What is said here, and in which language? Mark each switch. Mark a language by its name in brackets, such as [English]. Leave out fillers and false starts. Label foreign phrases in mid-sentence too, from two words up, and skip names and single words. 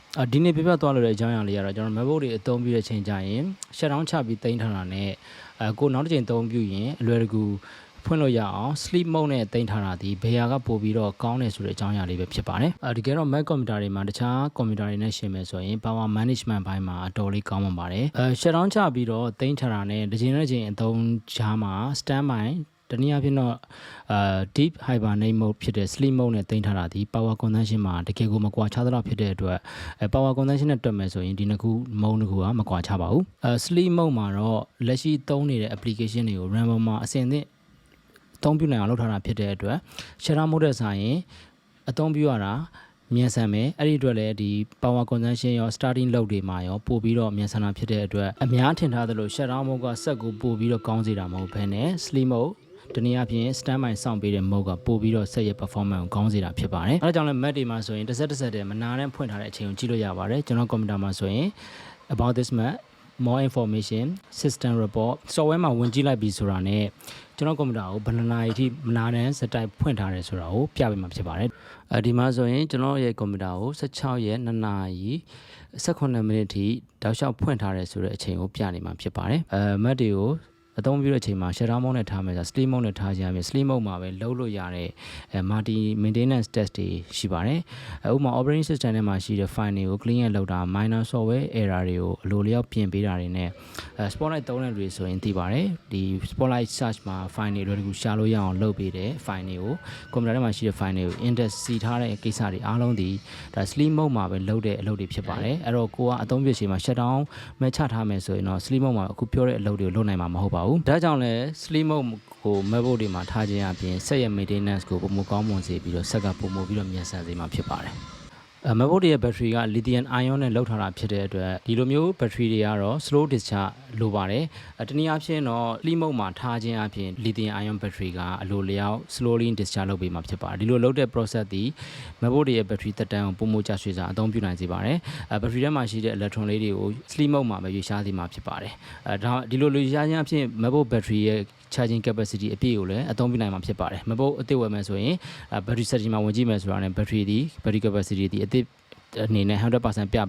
[Burmese] ဒီနေ့ပြပြသွားလို့တဲ့အကြောင်းအရာလေးကတော့ကျွန်တော် MacBook တွေအသုံးပြုတဲ့အချိန်ကြရင် shutdown ချပြီးတင်ထားတာနဲ့ကိုနောက်တစ်ချိန်သုံးပြုရင်အလွယ်တကူဖွင့်လို့ရအောင် [English] sleep mode [Burmese] နဲ့တင်ထားတာဒီဘယ်ဟာကပို့ပြီးတော့ကောင်းတယ်ဆိုတဲ့အကြောင်းအရာလေးပဲဖြစ်ပါတယ်တကယ်တော့ [English] Mac computer [Burmese] တွေမှာတခြား computer တွေနဲ့ရှင်မယ်ဆိုရင် [English] power management [Burmese] ဘိုင်းမှာအတော်လေးကောင်းမှာပါတယ်shutdown ချပြီးတော့တင်ထားတာနဲ့တစ်ချိန်တစ်ချိန်အသုံးချားမှာ standbyတနည်းအားဖြင့်တော့ [English] deep hibernate mode [Burmese] ဖြစ်တဲ့ [English] sleep mode [Burmese] နဲ့တင်ထားတာဒီ [English] power consumption [Burmese] မှာတကယ်ကိုမကွာခြားသလောက်ဖြစ်တဲ့အတွက် [English] power consumption [Burmese] နဲ့တွက်မယ်ဆိုရင်ဒီနှစ်ခု mode တစ်ခုကမကွာခြားပါဘူး [English] sleep mode [Burmese] မှာတော့လက်ရှိသုံးနေတဲ့ application တွေကို RAM မှာအဆင့်သင့်အသုံးပြုနိုင်အောင်လုပ်ထားတာဖြစ်တဲ့အတွက် [English] shutdown mode [Burmese] နဲ့ဆိုင်ရင်အသုံးပြုရတာမြန်ဆန်မယ်အဲ့ဒီအတွက်လည်းဒီ [English] power consumption [Burmese] ရော [English] starting load [Burmese] တွေမှာရောပို့ပြီးတော့မြန်ဆန်တာဖြစ်တဲ့အတွက်အများထင်ထားသ လို [English] shutdown mode [Burmese] ကစက်ကိုပို့ပြီးတော့ကောင်းစေတာမဟုတ်ဘဲနဲ့ [English] sleep mode [Burmese] တနည်းအားဖြင့် standby စောင့်ပေးတဲ့ mode ကပို့ပြီးတော့ဆက်ရဲ့ performance ကိုကောင်းစေတာဖြစ်ပါတယ် အဲဒါကြောင့်လည်း Mac တွေမှာဆိုရင်တစ်ဆက်တည်းမနာနဲ့ဖွင့်ထားတဲ့အချိန်ကိုကြည့်လို့ရပါတယ်ကျွန်တော် computer မှာဆိုရင် [English] about this Mac more information system report software [Burmese] မှာဝင်ကြည့်လိုက်ပြီဆိုတာနဲ့ကျွန်တော် computer ကိုဘယ်နှစ်နာရီထိမနာနဲ့စတိုက်ဖွင့်ထားတယ်ဆိုတာကိုပြပေးမှာဖြစ်ပါတယ်ဒီမှာဆိုရင်ကျွန်တော်ရဲ့ computer ကို16ရက်2နာရီ18မိနစ်ထိတောက်လျှောက်ဖွင့်ထားတယ်ဆိုတဲ့အချိန်ကိုပြနေမှာဖြစ်ပါတယ်Mac တွေကိုအသုံးပြုတဲ့အချိန်မှာ [English] shutdown mode [Burmese] နဲ့ထားမယ်ဆို [English] sleep mode [Burmese] နဲ့ထားကြရမယ် [English] sleep mode [Burmese] မှာပဲ လုပ်လို့ရတဲ့ [English] multi maintenance test [Burmese] တွေရှိပါတယ်ဥပမာ [English] operating system [Burmese] ထဲမှာရှိတဲ့ file တွေကို clean လုပ်တာ [English] minor software error [Burmese] တွေကိုအလိုလျောက်ပြင်ပေးတာတွေနဲ့ spotlight သုံးတဲ့တွေဆိုရင်သိပါတယ်ဒီ [English] spotlight search [Burmese] မှာ file တွေတို့တကူရှာလို့ရအောင်လုပ်ပေးတဲ့ file တွေကို computer ထဲမှာရှိတဲ့ file တွေကို index စီထားတဲ့ကိစ္စတွေအားလုံးဒီဒါ [English] sleep mode [Burmese] မှာပဲလုပ်တဲ့အလုပ်တွေဖြစ်ပါတယ်အဲ့တော့ကိုကအသုံးပြုချိန်မှာ shutdown မဲ့ချထားမယ်ဆိုရင်တော့ [English] sleep mode [Burmese] မှာအခုပြောတဲ့အလုပ်တွေကိုလုပ်နိုင်မှာမဟုတ်ပါဘူးဒါကြောင့်လဲ sleep mode ကို MacBook တွေမှာထားခြင်းအပြင်ဆက်ရဲ့ maintenance ကိုပုံမကောင်းမွန်စေပြီးတော့ဆက်ကပုံမပြီးတော့မြန်ဆန်စေမှာဖြစ်ပါတယ်MacBook တွေရဲ့ battery က [English] lithium ion [Burmese] နဲ့လောက်ထားတာဖြစ်တဲ့အတွက်ဒီလိုမျိုး battery တွေကတော့ [English] slow discharge [Burmese] လိုပါတယ်တနည်းအားဖြင့်တော့ [English] sleep mode [Burmese] မှာထားခြင်းအပြင် [English] lithium ion battery [Burmese] ကအလိုလျောက် [English] slowly discharge [Burmese] လုပ်ပေးမှာဖြစ်ပါတယ်ဒီလိုလုပ်တဲ့ process ဒီ MacBook တွေရဲ့ battery သက်တမ်းကို ပုံမကျရွှေ့စာအသုံးပြုနိုင်စေပါတယ်battery ထဲမှာရှိတဲ့ electron လေးတွေကို [English] sleep mode [Burmese] မှာပဲရွေ့ရှားစေမှာဖြစ်ပါတယ်ဒါဒီလိုရွေ့ရှားခြင်းအပြင် MacBook battery ရဲ့ [English] charging capacity [Burmese] အပြည့်ကိုလည်းအသုံးပြုနိုင်မှာဖြစ်ပါတယ် MacBook အသစ်ဝယ်မယ်ဆိုရင် [English] battery setting [Burmese] မှာဝင်ကြည့်မယ်ဆိုတာနဲ့ [English] battery capacity [Burmese] ဒီအသစ်အနေနဲ့ 100% ပြ